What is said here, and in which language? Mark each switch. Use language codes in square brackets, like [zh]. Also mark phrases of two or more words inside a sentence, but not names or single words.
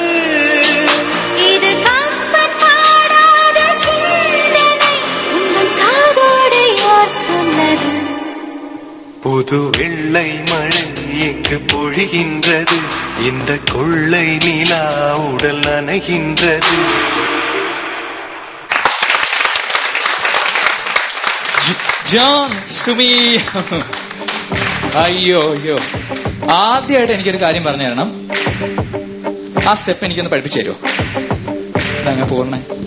[ta] இது கம்பன் பாடாத சிந்தனை, உங்கள் காதோடு யார் சொன்னது? புது வெள்ளை மழை இங்கு பொழிகின்றது, இந்த கொள்ளை நிலா உடல் நனைகின்றது. [ml] ജോൺ, സുമി, അയ്യോ ആദ്യമായിട്ട് എനിക്കൊരു കാര്യം പറഞ്ഞു തരണം. ആ സ്റ്റെപ്പ് എനിക്കൊന്ന് പഠിപ്പിച്ചു തരുമോ? അങ്ങനെ പോകണേ.